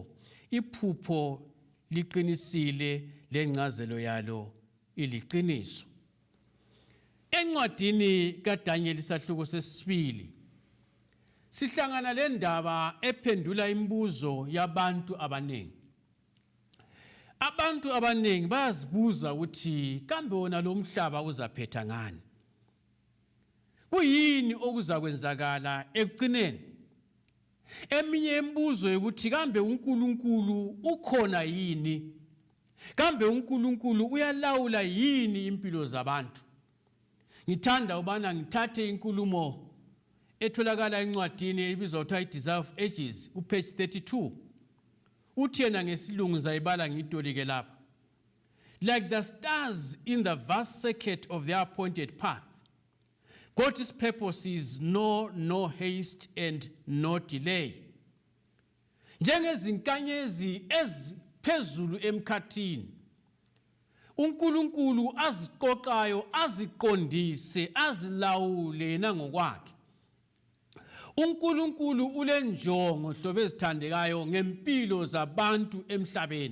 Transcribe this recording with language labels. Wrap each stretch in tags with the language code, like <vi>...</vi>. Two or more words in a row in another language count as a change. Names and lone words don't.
<nd>Iphupho liqinisile lengcazelo yalo iliqiniso. Encwadini kaDanyeli isahluko sesibili sihlangana le ndaba ephendula imibuzo yabantu abaningi. Abantu abaningi bayazibuza ukuthi kambe wona lo mhlaba uzaphetha ngani? Kuyini okuza kwenzakala ekugcineni? Eminye imibuzo ukuthi kambe uNkulunkulu ukhona yini? Kambe uNkulunkulu uyalawula yini impilo zabantu? Ngithanda ubana ngithathe inkulumo etholakala encwadini ebizwa kuthiwa iDesire of Ages, upage 32. Uthi yena ngesilungu zayibala ngitolike lapha.</nd> <en>Like the stars in the vast circuit of their appointed path, God's purpose is no haste and no delay.</en> <nd>Njengezinkanyezi eziphezulu emkhathini, uNkulunkulu aziqoqayo aziqondise azilawule yena ngokwakhe. uNkulunkulu ulenjongo hlobo ezithandekayo ngempilo zabantu emhlabeni.</nd>